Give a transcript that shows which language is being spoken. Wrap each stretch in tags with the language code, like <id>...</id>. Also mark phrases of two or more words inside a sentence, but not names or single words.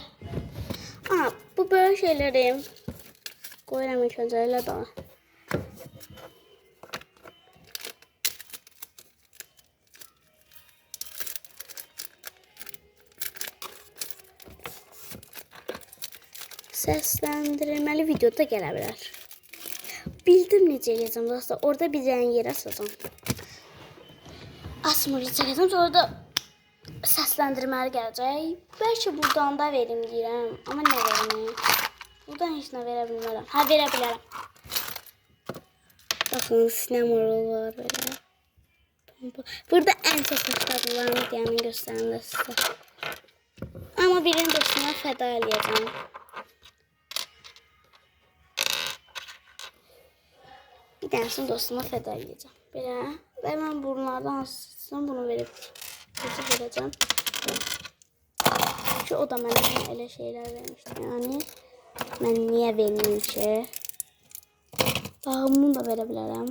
<tr>Aa, bu böyle şeyleri koyarım ilk önce öyle daha.</tr> <az>Səsləndirilməli videoda gələ bilər. Bildim necə eləyəcəm dostlar. Orada bir dənə yer açacağım. Asmırlı çəkəcəm. Sonra da səsləndirməli gələcək. Bəlkə buradan da verim deyirəm. Amma nə verim? Buradan heç nə verə bilmərəm. Ha, verə bilərəm. Baxın, sinemalı var belə. Burada ən çox xoşladığım videonu göstərim də sizə. Amma birini dostuma fəda eləyəcəm.</az> <tr>Bir tanesini dostuma feda edeceğim. Böyle. Ve hemen bunlardan hassasından bunu verip vereceğim. Çünkü o da bana öyle şeyler vermişti. Yani ben niye vermeyeyim ki? Daha bunu da verebilirim.</tr>